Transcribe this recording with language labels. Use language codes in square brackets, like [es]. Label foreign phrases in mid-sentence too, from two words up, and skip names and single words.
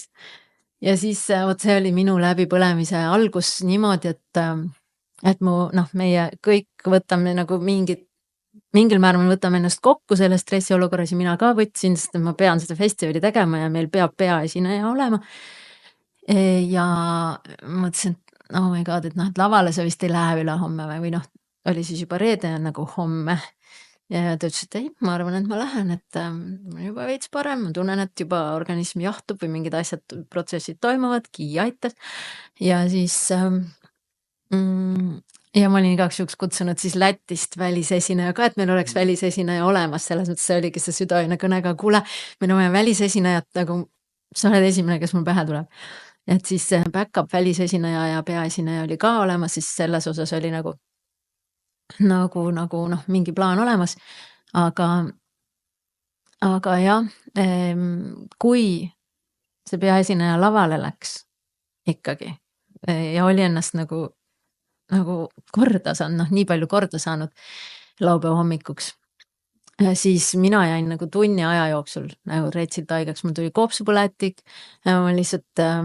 [et] Ja siis vot see oli minu läbipõlemise algus niimoodi, et mu noh, meie kõik võtame nagu mingil määral me võtame ennast kokku selle stressiolukorras ja mina ka võtsin, sest ma pean seda festivali tegema ja meil peab peaesineja olema. Ja mõtlesin, et [en] oh my god, [et] et noh, et lavale sa vist ei lähe üle homme või noh, oli siis juba reede nagu homme. Ja ta ütles, et ei, ma arvan, et ma lähen, et ma juba veits parem, ma tunnen, et juba organism jahtub või mingid asjad, protsessid toimuvad, Kii aitas. Ja siis ja ma olin igaks juhuks kutsunud siis Lätist välisesineja ka, et meil oleks välisesineja olemas, selles mõttes see oligi see südaöine kõnega, kuule, meil on vaja välisesinejat, nagu sa oled esimene, kes mul pähe tuleb. Et siis back-up välisesineja ja peaesineja oli ka olemas, siis selles osas oli nagu nagu noh, mingi plaan olemas, aga jah, kui see peaesineja lavale läks ikkagi ja oli ennast nagu korda saanud, noh, nii palju korda saanud laupäeva hommikuks, siis mina jäin nagu tunni aja jooksul nagu retsilt haigeks, mul tuli kopsupõletik, ma lihtsalt